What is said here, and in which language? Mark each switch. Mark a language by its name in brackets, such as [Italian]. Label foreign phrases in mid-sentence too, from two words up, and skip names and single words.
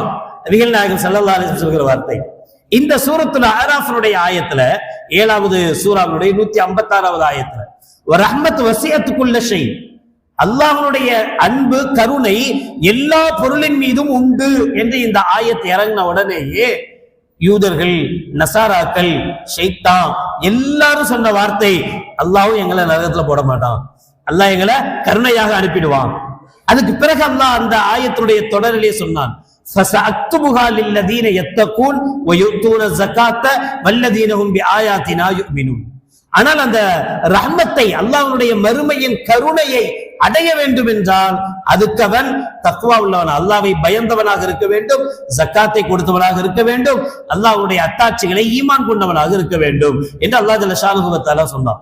[Tamil] நபிகள் நாயகம் [Arabic] صلى الله عليه وسلم [Tamil] சொல்கிற வார்த்தை. இந்த சூரத்துல அராஃபுடைய ஆயத்துல 7வது சூராவுடைய 156வது ஆயத்துல [Arabic] رحمة وسعت كل شيء, [Tamil] அல்லாஹ்வுடைய அன்பு கருணை எல்லா பொருளின் மீதும் உண்டு என்று இந்த ஆயத் இறங்கின உடனேயே யூதர்கள், நசாராக்கள், ஷைத்தான் எல்லாரும் சொன்ன வார்த்தை, அல்லாஹ்வும் எங்களை நரகத்துல போட மாட்டான், அல்லாஹ் எங்களை கருணையாக அனுப்பிடுவான். அதுக்கு பிறகு அல்லாஹ் அந்த ஆயத்துடைய தொடரிலே சொன்னான், [Arabic] فَسَأَكْتُبُهَا لِلَّذِينَ يَتَّقُونَ وَيُؤْتُونَ الزَّكَاةَ وَالَّذِينَ هُمْ بِآيَاتِنَا يُؤْمِنُونَ. [Tamil] ஆனால் அந்த ரஹ்மத்தை, அல்லாஹ்வுடைய மறுமையின் கருணையை அடைய வேண்டும் என்றால் அதுக்கு அவன் தக்வா உள்ளவன், அல்லாஹ்வை பயந்தவனாக இருக்க வேண்டும், ஜக்காத்தை கொடுத்தவனாக இருக்க வேண்டும், அல்லாஹ்வுடைய அத்தாட்சிகளை ஈமான் கொண்டவனாக இருக்க வேண்டும் என்று அல்லாஹ் [Arabic] جل شأنه و تعالى [Tamil] சொன்னான்.